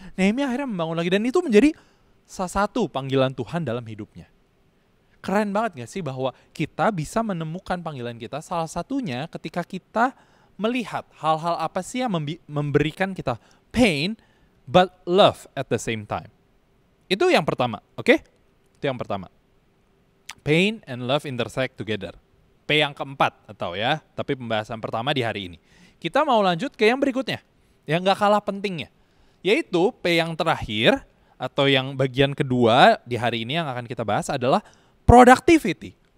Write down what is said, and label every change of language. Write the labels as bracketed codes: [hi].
[id] Nehemia akhirnya membangun lagi dan itu menjadi salah satu panggilan Tuhan dalam hidupnya. Keren banget gak sih bahwa kita bisa menemukan panggilan kita, salah satunya ketika kita melihat hal-hal apa sih yang memberikan kita [en] pain but love at the same time. [id] Itu yang pertama, oke? Itu yang pertama. [en] Pain and love intersect together. [id] P yang keempat atau ya, tapi pembahasan pertama di hari ini. Kita mau lanjut ke yang berikutnya, yang gak kalah pentingnya. Yaitu P yang terakhir, atau yang bagian kedua di hari ini yang akan kita bahas adalah productivity.